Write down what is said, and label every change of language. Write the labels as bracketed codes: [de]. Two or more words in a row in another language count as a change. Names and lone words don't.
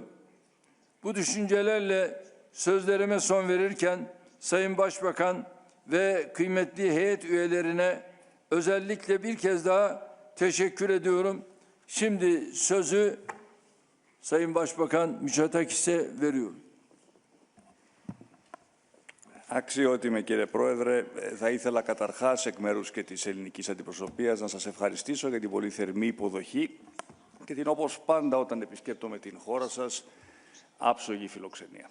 [tr] Bu düşüncelerle sözlerime son verirken Sayın Başbakan ve kıymetli heyet üyelerine özellikle bir kez daha teşekkür ediyorum. Şimdi sözü Sayın Başbakan Mitsotakis'e veriyorum. [el] Αξιότιμε κύριε Πρόεδρε, θα ήθελα καταρχάς εκ μέρους και της ελληνικής αντιπροσωπείας να σας ευχαριστήσω για την πολύ θερμή υποδοχή και την, όπως πάντα όταν επισκέπτομαι την χώρα σας, άψογη φιλοξενία.